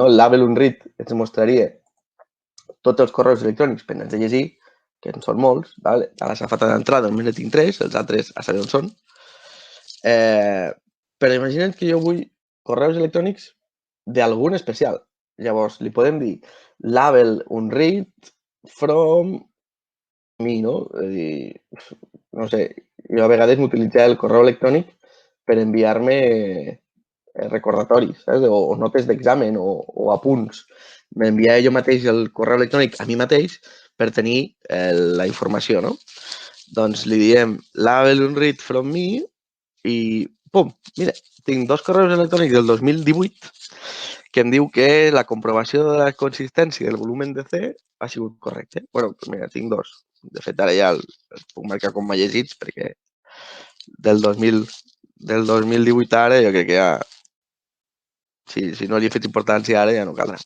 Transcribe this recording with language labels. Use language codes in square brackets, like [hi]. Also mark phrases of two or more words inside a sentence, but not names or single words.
[ca] El [en] label unread [ca] ens mostraria tots els correus electrònics pendents de llegir, que en són molts, vale? A la safata d'entrada només ne tinc 3, els altres a saber on són. Però imagina't que jo vull correus electrònics d'algun especial. Llavors, li podem dir [en] label unread from me, [ca] no? És a dir, no sé, jo a vegades m'utilitzava el correu electrònic per enviar-me recordatoris, saps? O notes d'examen o apunts. M'enviava jo mateix el correu electrònic a mi mateix per tenir la informació, no? Doncs li diem [en] label unread from me [ca] i pum, mira, tinc 2 correus electrònics del 2018 que em diu que la comprovació de la consistència del volumen de C ha sigut correcte. Bueno, doncs mira, tinc 2. De fet, ara ja els puc marcar com a llegits perquè del 2018 ara jo crec que ja, si no li he fet importància ara ja no caldrà.